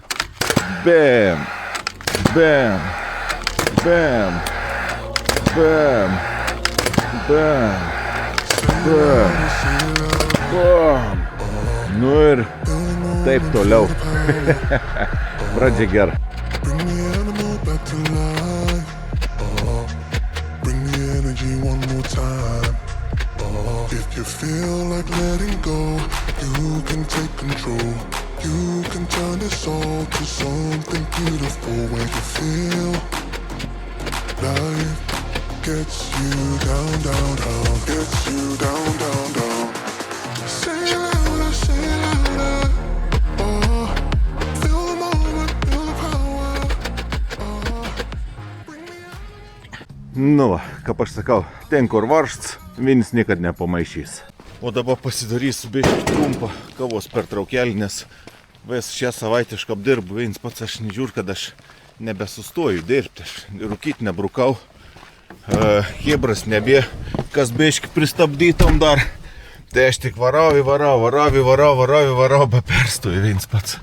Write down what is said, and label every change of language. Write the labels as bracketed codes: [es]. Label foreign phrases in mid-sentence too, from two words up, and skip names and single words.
[lt] Bam, bam, bam, bam, bam, bam, bam. Nu ir taip toliau. Pradžia gera. [en] to life. Bring the energy one more time. If you feel like letting go, you can take control. You can turn this all to something beautiful when you feel life gets you down, down, down, gets you down, down, down. Say it louder, say it louder. Feel the moment, feel the power. Bring me out. [lt] Nu, kaip aš sakau, ten kur varžts, vienas niekad nepamaišys. O dabar pasidarysiu biškį trumpą kavos pertraukėlį, nes vis šią savaitę aš apdirbu, vienas pats aš nežiūriu, kad aš nebesustoju dirbti, aš rūkyti nebrukau, hebras nebė, kas biškį pristabdytom dar, tai aš tik varau, be perstoju vienas pats.